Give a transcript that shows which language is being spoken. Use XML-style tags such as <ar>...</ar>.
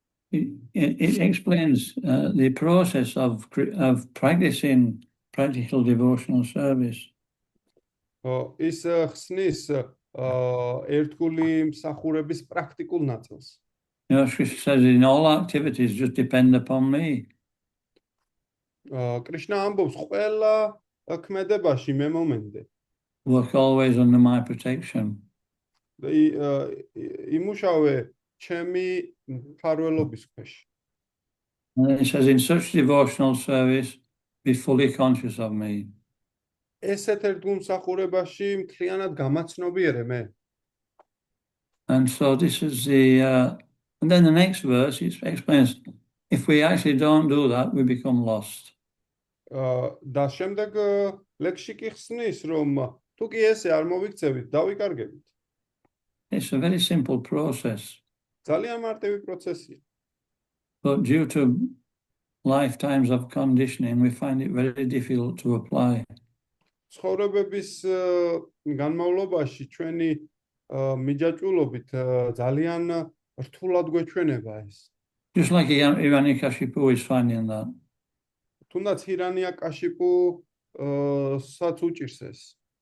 <en>It explains the process of practicing practical devotional service.</en> <ka>ის ხსნის ერთგული მსახურების პრაქტიკულ ნაწილს.</ka> <en>Krishna says in all activities just depend upon me.</en> <ka>Krishna ამბობს ყველა ქმედებაში მე მომენდე.</ka> <en>Work always under my protection.</en> <ka>იმუშავე ჩემი მფარველობის ქვეშ.</ka> <en>And it says in such devotional service be fully conscious of me.</en> <ka>ესეთ ერთგულ მსახურებაში მთლიანად გამაცნობიერე მე.</ka> <en>And so this is and then the next verse it explains if we actually don't do that we become lost.</en> <ka>და შემდეგ ლექსში კი ხსნის, რომ თუ კი ესე არ მოვიქცევით, დავიკარგებით.</ka> <en>It's a very simple process.</en> <ka>ძალიან მარტივი პროცესია.</ka> <en>But due to lifetimes of conditioning we find it very difficult to apply.</en> <ka>ცხოვრებების განმავლობაში ჩვენი მიჯაჭვულობით ძალიან რთულად გვეჩვენება ეს.</ka> <en>Just like Hiranyakashipu is finding that.</en> <ka>თუნდაც Hiranyakashipu-საც უჭირს ეს.</ka>